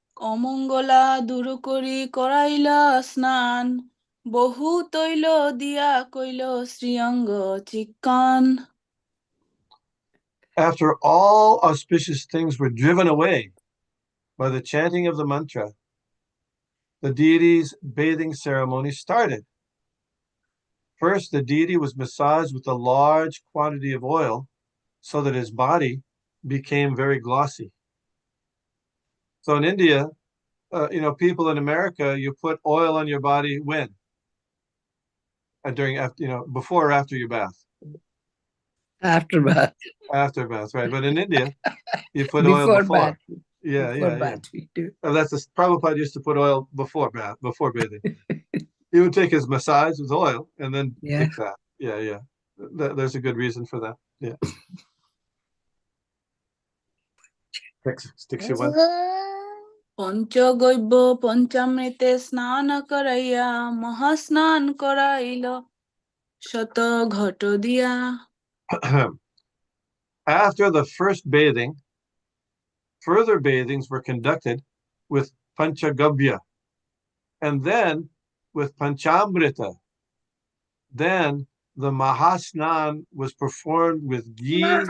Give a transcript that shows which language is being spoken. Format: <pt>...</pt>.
<bn>অমঙ্গলা দূর করি করাইলা স্নান বহু তৈল দিয়া কইল শ্রীঅঙ্গ চিক্কান.</bn> <en>After all auspicious things were driven away by the chanting of the mantra, the deity's bathing ceremony started. First, the deity was massaged with a large quantity of oil so that his body became very glossy. So in India, people in America, you put oil on your body when? Before or after your bath? After bath. After bath, right? But in India, you put oil Before before. bath. Yeah, Before yeah, bath we do. yeah. That's Prabhupada used to put oil before bathing. He would take his massage with oil and then take bath. Yeah, yeah. There's a good reason for that. Yeah. Text 61.</en> <bn>Panchagavya পঞ্চামৃতে স্নান করাইয়া মহাস্নান করাইল শত ঘট দিয়া.</bn> <en>After the first bathing, further bathings were conducted with Panchagabya, and then with Panchamrita. Then the Mahasnan was performed with ghee.</en>